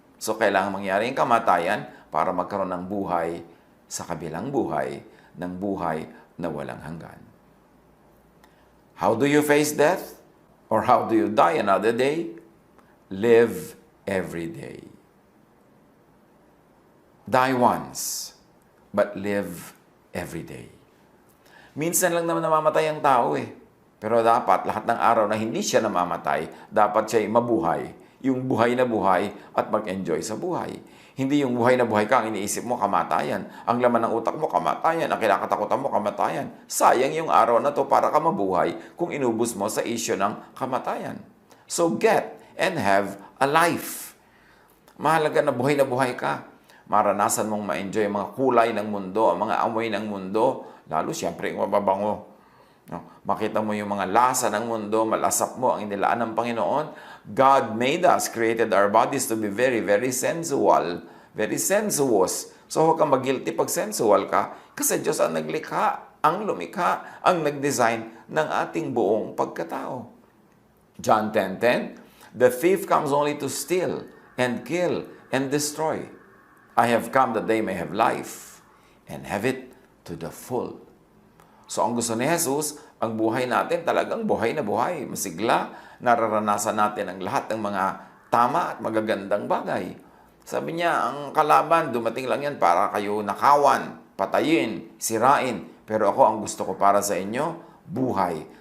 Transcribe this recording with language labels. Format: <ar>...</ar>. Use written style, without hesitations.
<tl>So, kailangan mangyari ang kamatayan para magkaroon ng buhay sa kabilang buhay, ng buhay na walang hanggan.</tl> <en>How do you face death? Or how do you die another day? Live every day. Die once, but live every day.</en> <tl>Minsan lang naman namamatay ang tao eh. Pero dapat lahat ng araw na hindi siya namamatay, dapat siya mabuhay. Yung buhay na buhay at mag-enjoy sa buhay. Hindi yung buhay na buhay ka, ang iniisip mo, kamatayan. Ang laman ng utak mo, kamatayan. Ang kinakatakutan mo, kamatayan. Sayang yung araw na to para ka mabuhay kung inubos mo sa issue ng kamatayan.</tl> <en>So get and have a life.</en> <tl>Mahalaga na buhay ka. Maranasan mong ma-enjoy ang mga kulay ng mundo, ang mga amoy ng mundo, lalo siyempre yung mababango. No? Makita mo yung mga lasa ng mundo, malasap mo ang inilaan ng Panginoon.</tl> <en>God made us, created our bodies to be very, very sensual, very sensuous.</en> <tl>So huwag kang mag-guilty pag sensual ka, kasi Diyos ang naglikha, ang lumikha, ang nag-design ng ating buong pagkatao.</tl> <en>John 10:10, the thief comes only to steal and kill and destroy. I have come that they may have life and have it to the full.</en> <tl>So ang gusto ni Jesus, ang buhay natin talagang buhay na buhay, masigla, nararanasan natin ang lahat ng mga tama at magagandang bagay. Sabi niya, ang kalaban, dumating lang yan para kayo nakawan, patayin, sirain. Pero ako, ang gusto ko para sa inyo, buhay.</tl>